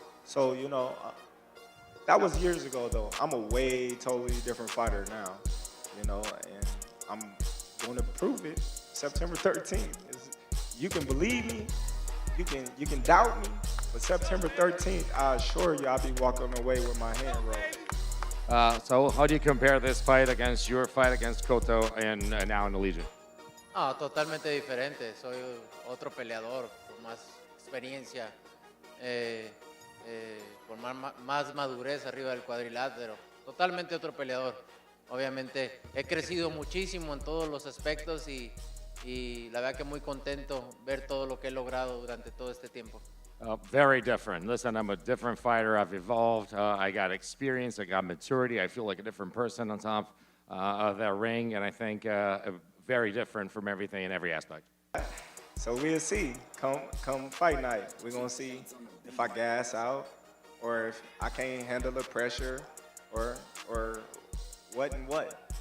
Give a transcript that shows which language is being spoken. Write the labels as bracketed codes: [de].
[en] So, that was years ago though. I'm a way totally different fighter now, and I'm going to prove it September 13th. You can believe me, you can doubt me, but September 13th, I assure you I'll be walking away with my hand raised. So how do you compare this fight against your fight against Cotto and now in the Legion? [es] No, totalmente diferente. Soy otro peleador con más experiencia, eh, con más madurez arriba del cuadrilátero. Totalmente otro peleador. Obviamente he crecido muchísimo en todos los aspectos y la verdad que muy contento ver todo lo que he logrado durante todo este tiempo. [en] Very different. Listen, I'm a different fighter. I've evolved. I got experience. I got maturity. I feel like a different person on top of that ring, and I think very different from everything in every aspect. So we'll see. Come fight night, we're gonna see if I gas out or if I can't handle the pressure or what and what.